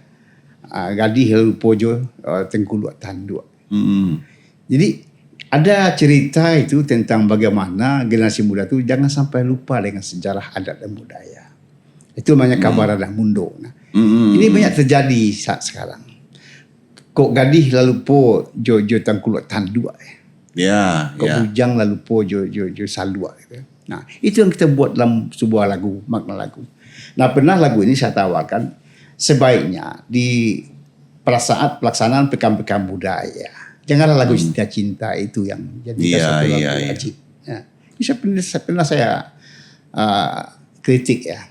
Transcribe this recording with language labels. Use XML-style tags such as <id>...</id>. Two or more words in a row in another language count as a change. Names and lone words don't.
<min>Gadih lalu pojo tengkuluk tanduk.</min> <id>Jadi ada cerita itu tentang bagaimana generasi muda itu jangan sampai lupa dengan sejarah adat dan budaya. Itu namanya Kabarana Mundo. Nah, ini banyak terjadi saat sekarang.</id> <min>Kok gadih lalu po jo tengkuluk tanduk.</min> <id>Ya.</id> <min>Kok bujang lalu po jo saluk.</min> <id>Gitu. Nah, itu yang kita buat dalam sebuah lagu, makna lagu. Nah, pernah lagu ini saya tawarkan sebaiknya di saat pelaksanaan pekan-pekan budaya. Janganlah lagu cinta-cinta itu yang jadi satu lagu wajib. Ya. Ini pernah saya kritik ya.</id>